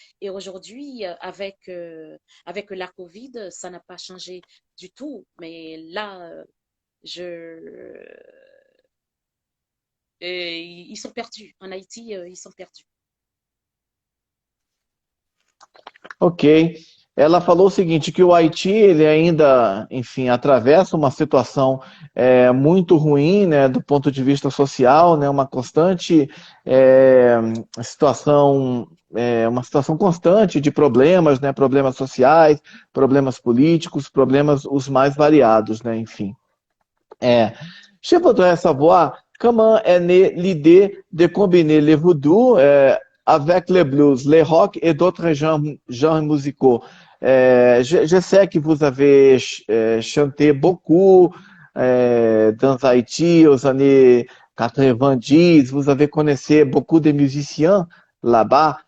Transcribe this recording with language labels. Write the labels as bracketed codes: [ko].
[fr] Et aujourd'hui, avec la COVID, ça n'a pas changé du tout. Mais là, je, ils sont perdus. En Haïti, ils sont perdus. Ok. [pt] Ela falou o seguinte, que o Haiti, ele ainda, enfim, atravessa uma situação muito ruim, né, do ponto de vista social, né, uma constante é, situação, uma situação constante de problemas, né, problemas sociais, problemas políticos, problemas os mais variados, né, enfim. [fr] Je voudrais savoir comment est née l'idée de combiner les voodoos avec le blues, les rock et d'autres genres musicaux. Je sais que vous avez chanté beaucoup dans Haïti aux années 90, vous avez connu beaucoup de musiciens là-bas.